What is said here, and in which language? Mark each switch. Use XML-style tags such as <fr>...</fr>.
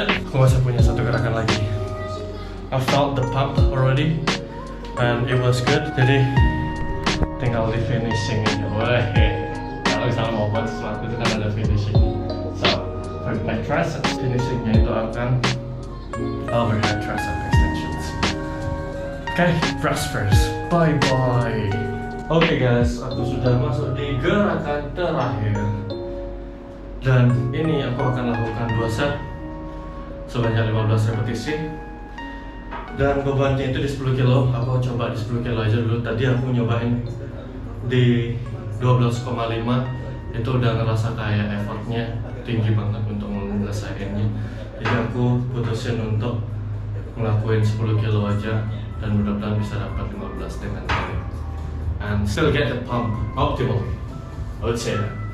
<id>Aku masih punya satu gerakan lagi.</id> <en>I felt the pump already and it was good.</en> <id>Jadi tinggal di finishing aja. Wah, kalau misalnya mau buat sesuatu itu kan ada finishing.</id> <en>So for my triceps,</en> <id>finishingnya itu akan</id> <en>overhead tricep extensions. Okay, press first. Bye bye.</en> <id>Oke guys, aku sudah masuk di gerakan terakhir. Dan ini aku akan lakukan 2 set sebanyak 15 repetisi. Dan bebannya itu di 10 kilo. Aku coba di 10 kilo aja dulu. Tadi aku nyobain di 12,5. Itu udah ngerasa kayak effortnya tinggi banget untuk menyelesaikannya. Jadi aku putusin untuk ngelakuin 10 kilo aja, dan mudah-mudahan bisa dapat 15 dengan kali.</id> <en>And still get the pump optimal, I would say that.</en>